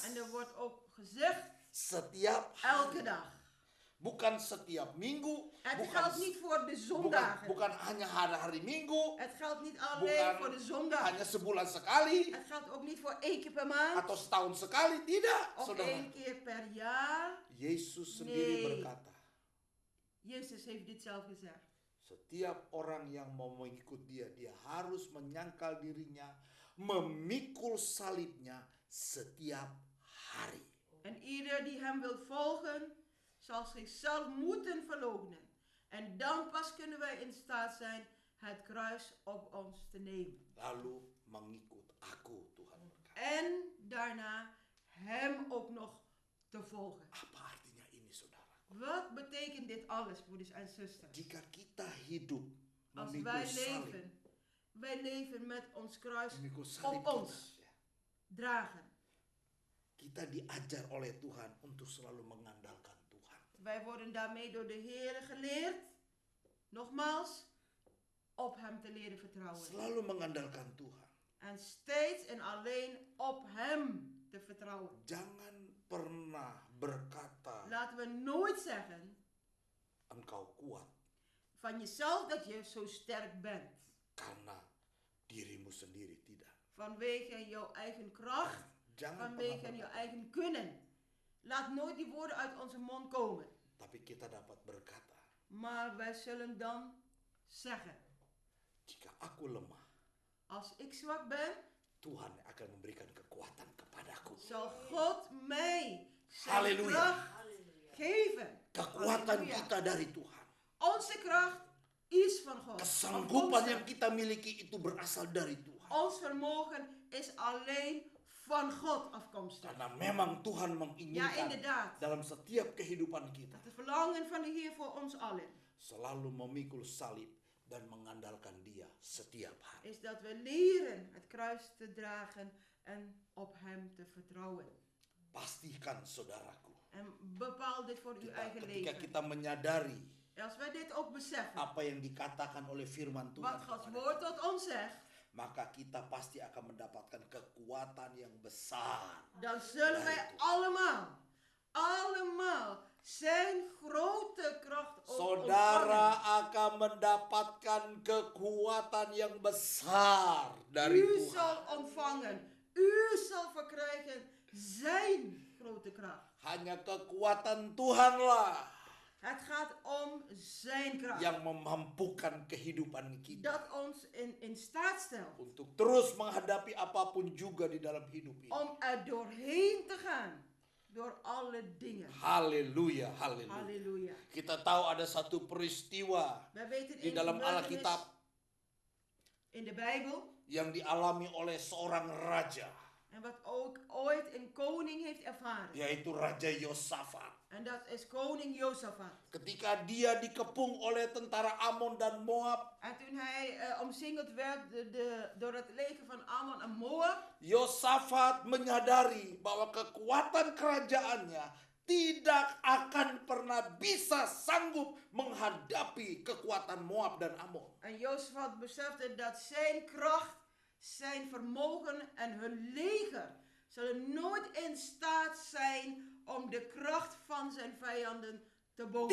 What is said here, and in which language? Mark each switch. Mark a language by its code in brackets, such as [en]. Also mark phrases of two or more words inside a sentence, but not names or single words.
[nl] En er wordt ook gezegd [id] Setiap [nl] elke [id] hari. [nl] dag. [id] Bukan setiap minggu. [nl] Het geldt niet voor de zondagen. [id] bukan hanya hari-hari minggu. [nl] Het geldt niet alleen voor de [id] Bukan [nl] zondag. [id] hanya sebulan sekali. [nl] Het geldt ook niet voor 1 keer per maand. [id] Atau setahun sekali. Tidak, [nl] Of [id] saudara. [nl] 1 keer per jaar. [id] Yesus sendiri [nl] Nee. [id] berkata, [nl] Jezus heeft dit zelf gezegd. [id] setiap orang yang mau mengikut dia, dia harus menyangkal dirinya, memikul salibnya setiap hari. [nl] En ieder die hem wil volgen, zal zichzelf moeten verloochenen. En dan pas kunnen wij in staat zijn het kruis op ons te nemen. [id] Lalu mengikut aku, Tuhan berkata. [nl] En daarna hem ook nog te volgen. [id] Apa artinya ini, saudara? [nl] Wat betekent dit alles, broeders en zusters? [id] Jika kita hidup [nl] Als [id] memikul [nl] wij [id] salib, [nl] leven met ons kruis [id] memikul salib [nl] op [id] kita, [nl] ons [id] ya, [nl] dragen. [id] kita diajar oleh Tuhan untuk selalu mengandalkan Tuhan. [nl] Wij worden daarmee door de Heer geleerd, nogmaals, op hem te leren vertrouwen. [id] Selalu mengandalkan Tuhan. [nl] En steeds en alleen op hem te vertrouwen. [id] Jangan pernah berkata [nl] Laten we nooit zeggen [id] engkau kuat [nl] van jezelf dat je zo sterk bent. [id] karena dirimu sendiri, tidak. [nl] Vanwege jouw eigen kracht, [id] Jangan [nl] vanwege [id] pernah [nl] jouw [id] berkata. [nl] eigen kunnen. Laat nooit die woorden uit onze mond komen. [id] Tapi kita dapat berkata, [nl] Maar wij zullen dan zeggen, [id] jika aku lemah, [nl] als ik zwak ben, [id] Tuhan akan memberikan kekuatan kepadaku. [nl] zal God mij zijn Halleluja. kracht geven. [id] Kekuatan Halleluja. kita dari Tuhan. [nl] Onze kracht is van God. [id] Kesanggupan yang [nl] Afkomstig. [id] kita miliki itu berasal dari Tuhan. [nl] Ons vermogen is alleen van God afkomstig. [id] Karena memang Tuhan [nl] Ja, [id] menginginkan [nl] inderdaad. [id] dalam setiap kehidupan kita [nl] Dat het verlangen van de Heer voor ons allen [id] selalu memikul salib dan mengandalkan Dia setiap hari. [nl] is dat we leren het kruis te dragen en op Hem te vertrouwen. [id] Pastikan, saudaraku, [nl] En bepaal dit voor uw eigen [id] ketika [nl] leven. [id] kita menyadari [nl] Als wij dit ook beseffen, [id] apa yang dikatakan oleh firman Tuhan [nl] wat Gods [id] kepada [nl] woord tot ons zegt, [id] maka kita pasti akan mendapatkan kekuatan yang besar. [nl] dan zullen wij allemaal zijn grote kracht ook [id] Saudara [nl] ontvangen. [id] akan mendapatkan kekuatan yang besar dari [nl] U [id] Tuhan. [nl] zal ontvangen, u zal verkrijgen zijn grote kracht. [id] Hanya kekuatan Tuhanlah [nl] Het gaat om zijn kracht. [id] yang memampukan kehidupan kita [nl] Dat ons in staat stelt [id] untuk terus menghadapi apapun juga di dalam hidup ini. [nl] om er doorheen te gaan. Door alle dingen. [id] Haleluya, haleluya. [nl] Halleluja. [id] Kita tahu ada satu peristiwa [nl] Wij weten [id] di [nl] in [id] dalam [nl] de gebeurtenis [id] Alkitab [nl] in de Bijbel [id] yang dialami oleh seorang raja. [nl] En wat ook ooit een koning heeft ervaren. [id] yaitu Raja Yosafat. [nl] En dat is koning Josafat. [id] Ketika dia dikepung oleh tentara Amon dan Moab, [nl] En toen hij omsingeld werd door het leger van Ammon en Moab. [id] Yosafat menyadari bahwa kekuatan kerajaannya tidak akan pernah bisa sanggup menghadapi kekuatan Moab dan Amon. [nl] En Josafat besefte dat zijn kracht, zijn vermogen en hun leger zullen nooit in staat zijn om de kracht van zijn vijanden te boven.